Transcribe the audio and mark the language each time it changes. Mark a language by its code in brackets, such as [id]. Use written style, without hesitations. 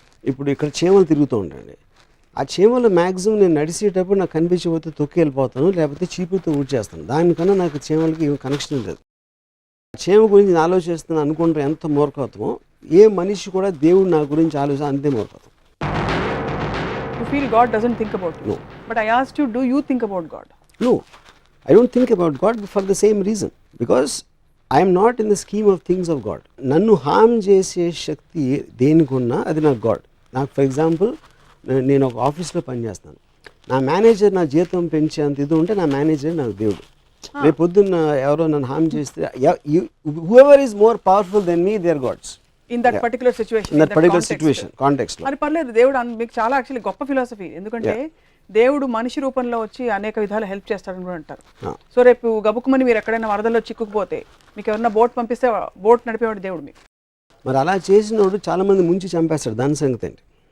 [te] ఇప్పుడు ఇక్కడ చీమలు తిరుగుతూ ఉంటాయండి. ఆ చీమలు మ్యాక్సిమం నేను నడిచేటప్పుడు నాకు కనిపించకపోతే తొక్కి వెళ్ళిపోతాను, లేకపోతే చీపుతో ఊడ్చేస్తాను. దానికన్నా నాకు చీమలకి ఏం కనెక్షన్ లేదు. చీమ గురించి నేను ఆలోచిస్తున్నాను అనుకుంటే ఎంత మూర్ఖత్వమో, ఏ మనిషి కూడా దేవుడు నా గురించి ఆలోచన అంతే మూర్ఖత్వం. [en] You feel God doesn't think about you. No. But I asked you, do you think about God? No, I don't think about God for the same reason. Because I am not in the scheme of things of God. [te] నన్ను హామ్ చేసే శక్తి దేనికున్నా అది నాకు God. నాకు [en] for example [te] నేను ఒక ఆఫీస్లో పనిచేస్తాను. నా మేనేజర్ నా జీతం పెంచేంత ఇది ఉంటే నా మేనేజర్ నాకు దేవుడు. రేపు పొద్దున్న ఎవరో నన్ను హామ్ చేస్తే [en] whoever is more powerful than me, they are gods. In that particular situation. In that particular situation, context లో. [te] మరి పర్లేదు, దేవుడు మీకు చాలా యాక్చువల్లీ గొప్ప ఫిలాసఫీ. ఎందుకంటే దేవుడు మనిషి రూపంలో వచ్చి అనేక విధాలు హెల్ప్ చేస్తాడని కూడా అంటారు. సో రేపు గబుక్కుమని మీరు ఎక్కడైనా వరదల్లో చిక్కుకుపోతే మీకు ఎవరైనా బోట్ పంపిస్తే బోట్ నడిపేవాడు దేవుడు మీకు. మరి అలా చేసినోడు చాలా మంది ముంచి చంపేస్తాడు. దాని సంగతి ఏంటి?